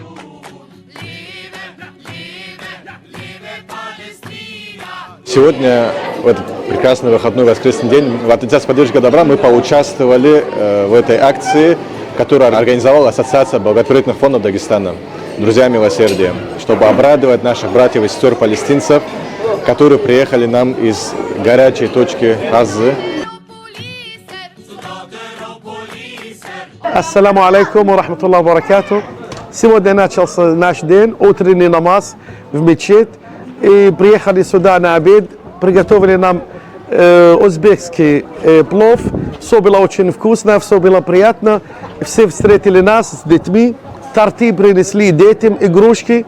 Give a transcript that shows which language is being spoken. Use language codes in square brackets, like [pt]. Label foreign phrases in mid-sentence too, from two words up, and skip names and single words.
[ru] Сегодня, в этот прекрасный выходной воскресный день, в Ассоциации поддержки добра мы поучаствовали в этой акции, которую организовала Ассоциация благотворительных фондов Дагестана «Друзья милосердия», чтобы обрадовать наших братьев и сестер палестинцев, которые приехали нам из горячей точки Газы. [ar] السلام عليكم ورحمة الله وبركاته. [ru] Сегодня начался наш день, утренний намаз в мечеть. И приехали сюда на обед, приготовили нам узбекский плов. Все было очень вкусно, все было приятно. Все встретили нас с детьми, торты принесли детям, игрушки.